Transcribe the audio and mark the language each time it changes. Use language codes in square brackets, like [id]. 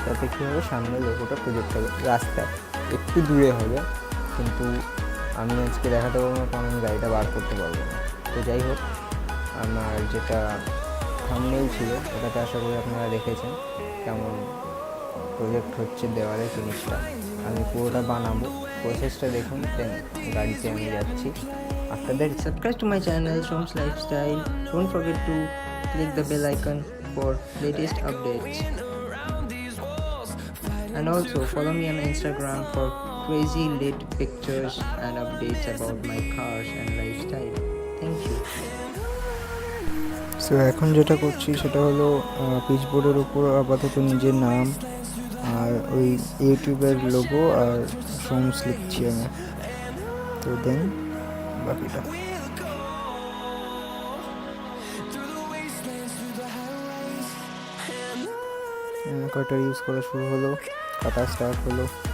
[bn] তাতে কী হবে সামনে লোগোটা প্রজেক্ট হবে। রাস্তা একটু দূরে হবে কিন্তু আমি আজকে দেখাতে পারবো না কারণ আমি গাড়িটা বার করতে পারবো না। তো যাই হোক আমার যেটা থাম্বনেইল ছিল ওটাতে আশা করি আপনারা দেখেছেন কেমন প্রজেক্ট হচ্ছে দেওয়ালে জিনিসটা। আমি পুরোটা বানাবো প্রসেসটা দেখুন দেন গাড়িতে আমি যাচ্ছি। [en] After that, subscribe to my channel Som's Lifestyle. Don't forget to click the bell icon for latest updates. And also follow me on Instagram for crazy lit pictures and updates about my cars and lifestyle. Thank you. [bn] So এখন যেটা করছি সেটা হলো পিচবোর্ডের উপর আপাতত নিজের নাম আর ওই ইউটিউবের লোগো আর সোমস লিখছি আমি। তো দেন বাকিটা কাটার ইউজ করা শুরু হলো, কাটা স্টার্ট হলো।